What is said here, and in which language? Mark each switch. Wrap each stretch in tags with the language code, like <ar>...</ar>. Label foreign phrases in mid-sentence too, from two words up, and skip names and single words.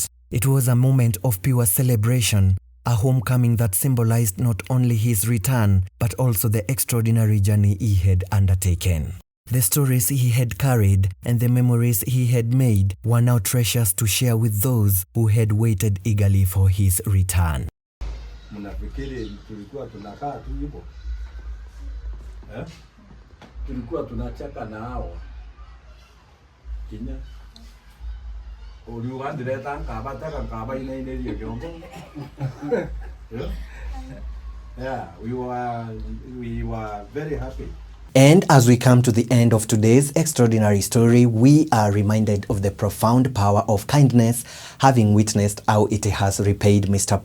<en>It was a moment of pure celebration, a homecoming that symbolized not only his return, but also the extraordinary journey he had undertaken. The stories he had carried and the memories he had made were now treasures to share with those who had waited eagerly for his return.</en> <sw>Mnafikiri tulikuwa tunakaa tu hivyo? Tulikuwa tunacheka na hao. Kinya. Uliwandile tanka kaba ina hiyo jongo.</sw> <en>Yeah, we were very happy. And as we come to the end of today's extraordinary story, we are reminded of the profound power of kindness, having witnessed how it has repaid Mr.</en>